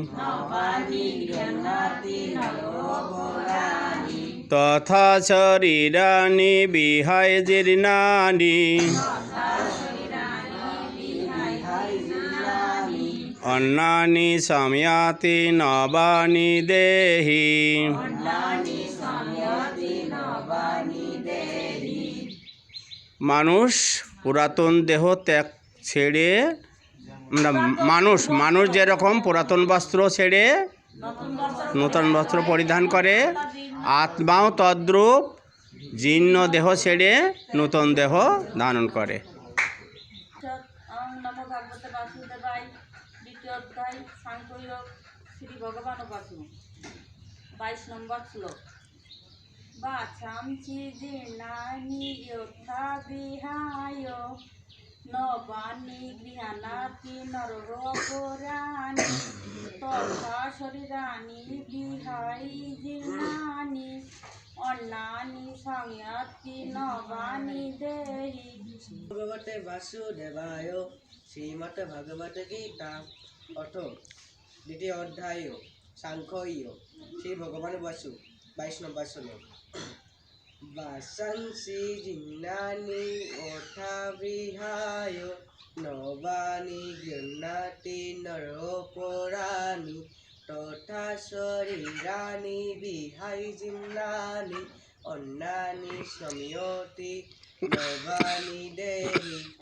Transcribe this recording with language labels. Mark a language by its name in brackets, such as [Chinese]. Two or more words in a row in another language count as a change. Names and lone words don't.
[Sanskrit] তথা শরীরানি বিহায় জীর্ণানি অন্নানি সময়াতি নবানি দেহি। [Bangla] মানুষ পুরাতন দেহ ত্যাগ ছেড়ে মানুষ যেরকম পুরাতন বস্ত্র ছেড়ে নূতন বস্ত্র পরিধান করে, আত্মাও তদ্রূপ জীর্ণ দেহ ছেড়ে নূতন দেহ ধারণ করে। দ্বিতীয় অধ্যায় সাংখ্যযোগ, শ্রী ভগবান উপাসু। 22 নম্বর শ্লোক। [Sanskrit] বাসাংসি জীর্ণানি যথা বিহায় নবানি গৃহন্নাতি নরহ পরাণি তথা শরীরানি বিহাই জীর্ণানি অন্নানি সময়াতি নবানি দেহি। ভগবতে বাসুদেবায় শ্রীমদ ভগবত গীতা অথ দ্বিতীয় অধ্যায় সাংখ্যযোগ, শ্রী ভগবান বাসু। [Bangla] 22 নম্বর শ্লোক। [Sanskrit] বাসাংসি জিন্নানি যথা বিহায় নবানি গৃহন্নাতি নরহ পরাণি তথা শরীরানি বিহাই জীর্ণানি অন্নানি সময়াতি নবানি দেহি।